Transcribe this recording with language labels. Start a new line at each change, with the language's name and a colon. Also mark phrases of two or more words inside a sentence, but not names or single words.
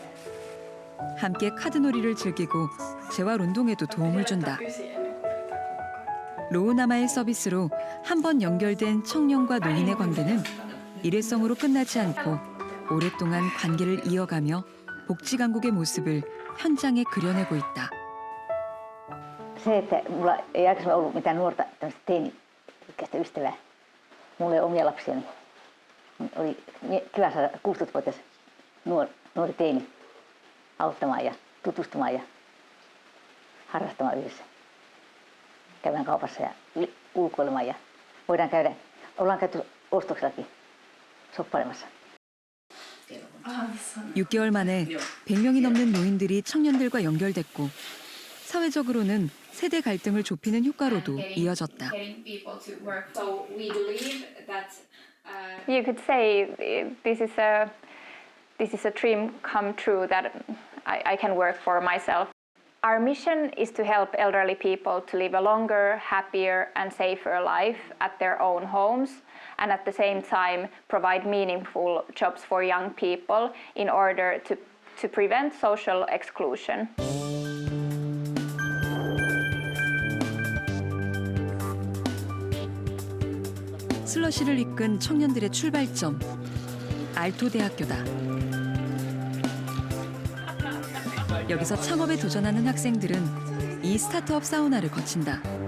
Korean: 함께 카드놀이를 즐기고 재활 운동에도 도움을 준다. 로우나마의 서비스로 한 번 연결된 청년과 노인의 관계는 일회성으로 끝나지 않고 오랫동안 관계를 이어가며 복지 강국의 모습을 현장에 그려내고 있다.
Finnish: Se, että mulla ei aikaisemmin ollut mitään nuorta teini-ikäistä ystävää. Mulla ei ole omia lapsiani. Oli kiva saada 16-vuotias nuori teini auttamaan ja tutustumaan ja harrastamaan yhdessä. Käydään kaupassa ja ulkoilemaan ja ollaan käyty ostoksellakin soppailemassa.
Korean: 6개월 만에 100명이 넘는 노인들이 청년들과 연결됐고 사회적으로는 세대 갈등을 좁히는 효과로도 이어졌다.
English: You could say this is a dream come true that I can work for myself. Our mission is to help elderly people to live a longer, happier and safer life at their own homes, and at the same time provide meaningful jobs for young people in order to prevent social exclusion.
Korean: 슬러시를 이끈 청년들의 출발점, 알토 대학교다. 여기서 창업에 도전하는 학생들은 이 스타트업 사우나를 거친다.